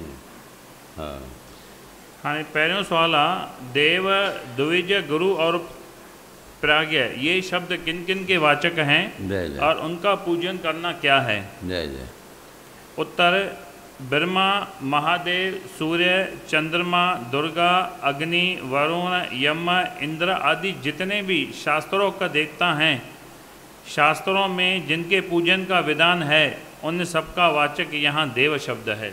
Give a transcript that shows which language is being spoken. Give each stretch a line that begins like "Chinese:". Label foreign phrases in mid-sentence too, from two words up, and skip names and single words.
Sindhi: हाँ हाँ पहिरियों सवाल आहे,
Hindi: देव, द्विज, गुरु और प्राज्ञ ये शब्द किन किन के वाचक हैं जय जय और उनका पूजन करना क्या है? जय जय उत्तर, ब्रह्मा, महादेव, सूर्य, चंद्रमा, दुर्गा, अग्नि, वरुण, यम, इंद्र आदि जितने भी शास्त्रों का देवता हैं, शास्त्रों में जिनके पूजन का विधान है, उन सबका वाचक यहाँ देव शब्द है।